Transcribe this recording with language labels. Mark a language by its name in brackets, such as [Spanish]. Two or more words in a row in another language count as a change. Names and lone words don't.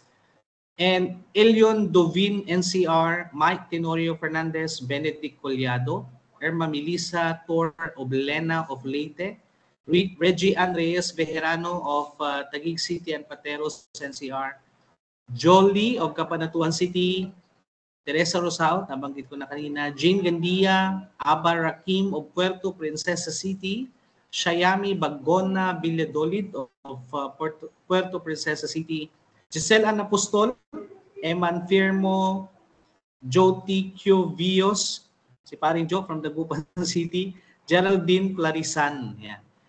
[English] And Elion Dovin NCR, Mike Tenorio Fernandez, Benedict Collado, Irma Melissa Tor Oblena of [Filipino] Leyte, Reggie Ann Reyes Bejerano of Taguig City and Pateros NCR, Jolie of Cabanatuan City, Teresa Rosao, nabanggit ko na kanina, Jane Gandia, Aba Rakim of Puerto Princesa City, Shayami Bagona Villadolid of Puerto Princesa City, Giselle Ann Apostol, Eman Firmo, Joti Q. Vios, si paring Joe from Dagupan City, Geraldine Clarisan, yan.